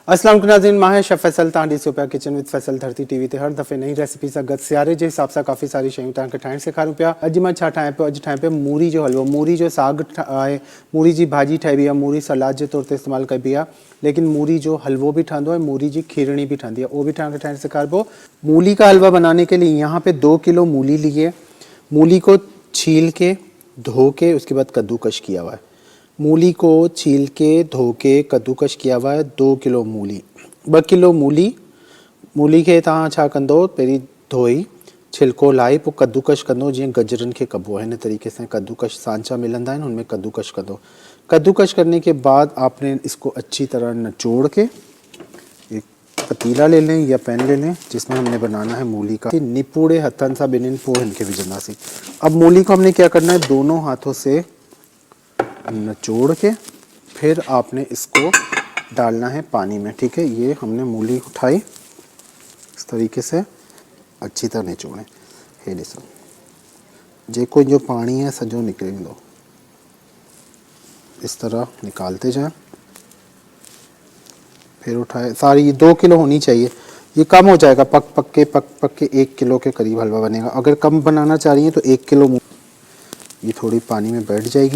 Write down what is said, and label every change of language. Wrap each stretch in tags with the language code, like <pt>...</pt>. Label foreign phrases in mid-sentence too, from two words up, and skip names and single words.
<sd>अस्सलाम वालेकुम नाज़रीन, मां है शेफ फैसल तांडी सुपा किचन विद फैसल धरती टीवी ते हर दफ़े नई रेसिपी सां गॾु सियारे जे हिसाब सां काफ़ी सारी शयूं तव्हांखे ठाहिणु सेखारूं पिया। अॼु मां छा ठाहियां पियो, अॼु ठाहियां पियो मूरी जो हलवो। मूरी जो साग आहे, मूरी जी भाॼी ठाहिबी आहे, मूरी सलाद जे तौर ते इस्तेमालु कबी आहे, लेकिन मूरी जो हलवो भी ठहंदो है, मूरी जी खीरणी भी ठहंदी है, वो भी ठाहिणु सेखारिबो।</sd> <ur>مولی کا حلوہ بنانے کے لیے یہاں پے 2 کلو مولی لی ہے. مولی کو چھیل کے دھو کے اس کے بعد کدوکش کیا ہوا ہے. مولی کو چھیل کے دھو کے کدوکش کیا ہوا ہے 2 کلو مولی.</ur> <sd>2 किलो मूली खे तव्हां छा कंदो, पहिरीं धोई छिलको लाइ पोइ कद्दूकश कंदो, जीअं गजरनि खे कबो है। हिन तरीक़े से कद्दूकश सांचा मिलंदा आहिनि, उनमें कद्दूकश कंदो।</sd> <ur>کدوکش کرنے کے بعد آپ نے اس کو اچھی طرح نچوڑ کے ایک پتیلا لے لیں یا پین لے لیں جس میں ہم نے بنانا ہے مولی کا.</ur> <sd>निपूड़े हथन सां ॿिन्हिनि पोइ हिनखे विझंदासीं।</sd> <ur>اب مولی کو ہم نے کیا کرنا ہے، دونوں ہاتھوں سے نچوڑ کے پھر آپ نے اس کو ڈالنا ہے پانی میں. ٹھیک ہے، یہ ہم نے مولی اٹھائی، اس طریقے سے اچھی طرح نچوڑیں.</ur> <sd>हे ॾिसो, जेको जो पानी है सजो निकिरंदो,</sd> <ur>اس طرح نکالتے جائیں. پھر اٹھائے، ساری 2 کلو ہونی چاہیے، یہ کم ہو جائے گا، پک کے 1 کلو کے قریب حلوہ بنے گا. اگر کم بنانا چاہ رہی ہیں تو 1 کلو یہ تھوڑی پانی میں بیٹھ جائے گی.</ur>